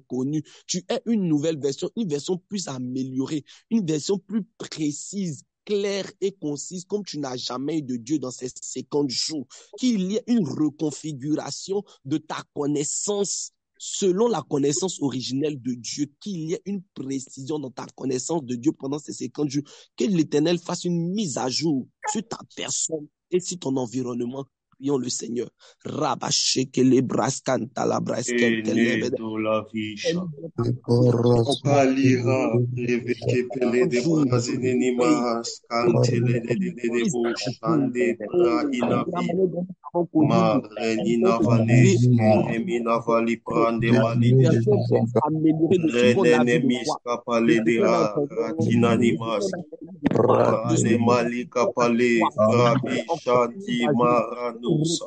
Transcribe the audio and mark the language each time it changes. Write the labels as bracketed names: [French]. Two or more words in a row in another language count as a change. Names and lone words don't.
[French] connu, tu aies une nouvelle version, une version plus améliorée, une version plus précise, claire et concise, comme tu n'as jamais eu de Dieu dans ces 50 jours, qu'il y ait une reconfiguration de ta connaissance selon la connaissance originelle de Dieu, qu'il y ait une précision dans ta connaissance de Dieu pendant ces 50 jours, que l'Éternel fasse une mise à jour sur ta personne et sur ton environnement. Prions le Seigneur. Palira, reveke pele de brazinenima, scantele de boshande bra inavi. Ma renina vanes, remina vali prande manis. Renene miska pale de ratina nimas. Rane malika pale, brabi shanti maranusa.